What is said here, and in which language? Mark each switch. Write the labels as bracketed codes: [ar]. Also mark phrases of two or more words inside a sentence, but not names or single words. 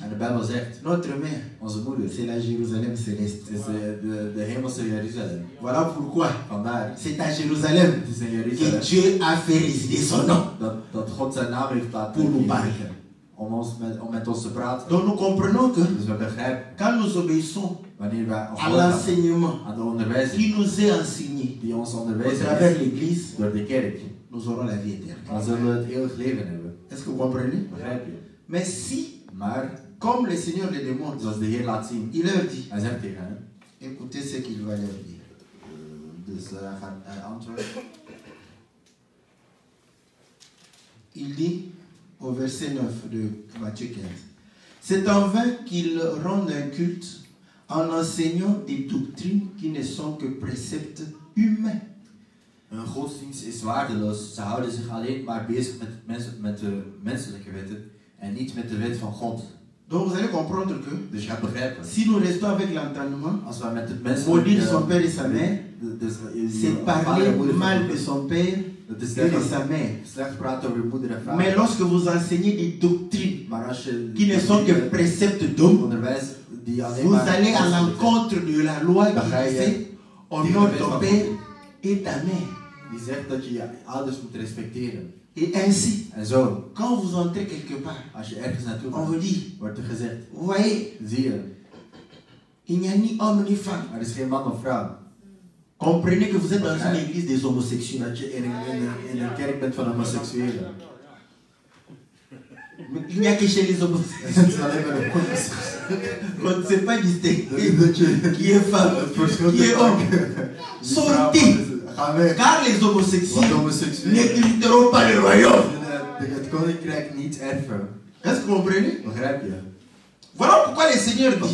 [nl] En de Bijbel zegt, [fr] notre mère, [nl] onze moeder [fr] c'est la Jérusalem céleste. [nl] is de hemelse Jeruzalem. [fr] Voilà pourquoi [nl] Vandaar, [fr] c'est à Jérusalem [nl] het is in [fr] que [nl] Jeruzalem [fr] Dieu a fait résider son nom. [nl] dat God zijn naam heeft laten [fr] Pour nous parler. [nl] kiezen. Om met ons te praten. [fr] Donc nous comprenons que [nl] Dus we begrijpen, [fr] quand nous obéissons [nl] wanneer wij [fr] à [nl] gehoorzaam [fr] l'enseignement [nl] aan de onderwijzing [fr] qui nous est enseigné [nl] die ons [fr] à [nl] onderwezen [fr] travers [nl] is [fr] l'Église, [nl] door de kerk, [fr] nous aurons la vie éternelle. [nl] dan zullen we het eeuwig leven hebben. [fr] Est-ce que vous comprenez? [nl] Begrijp je? [fr] Mais si, [nl] Maar, [fr] comme le Seigneur le demande, [nl] zoals de Heer laat zien, [fr] il leur dit, [nl] hij zegt tegen hen, [fr] écoutez ce qu'il va leur dire. [nl] dus hij gaat antwoorden. [fr] il dit au verset 9 de Matthieu 15, c'est en vain qu'ils rendent un culte en enseignant des doctrines qui ne sont que préceptes humains. [nl] Hun godsdienst is waardeloos. Ze houden zich alleen maar bezig met de menselijke wetten en niet met de wet van God. [fr] Donc vous allez comprendre que [nl] Dus je gaat begrijpen. [fr] si nous restons avec l'entendement, [nl] Als wij met het [fr] maudire son [nl] menselijke... [fr] père et sa mère, c'est parler mal de son père [nl] Dat is [fr] et de sa mère. [nl] slecht praten over je moeder en [fr] Mais [nl] vader. [fr] lorsque vous enseignez des doctrines [nl] Maar als je [fr] qui ne sont que préceptes d'hommes, [nl] onderwijs die alleen [fr] vous [nl] maar... [fr] allez à l'encontre de la loi qui disait honore ton père et ta mère. [nl] Die zegt dat je je ouders moet respecteren. [fr] Et ainsi, [nl] En zo, [fr] quand vous entrez quelque part, [nl] als je ergens naartoe [fr] on [nl] gaat, [fr] vous dit, [nl] wordt er gezegd, [fr] vous voyez, [nl] zie je, [fr] il n'y a ni homme ni femme. [nl] er is geen man of vrouw. [fr] Comprenez que vous êtes dans une église des homosexuels. [nl] Dat je in een kerk bent van homoseksuelen. [fr] Il n'y a que chez les homosexuels. [nl] Het is alleen maar de homoseksuelen. [fr] On ne sait pas distinguer [nl] Dat je [fr] qui est femme, qui est homme. Sortez, [nl] Ga weg. [fr] car les [nl] Want [fr] homosexuels [nl] homoseksuelen [fr] n'hériteront pas le royaume. [nl] het koninkrijk niet erven. [fr] Est-ce que vous comprenez? [nl] Begrijp je? [fr] Voilà pourquoi le Seigneur dit,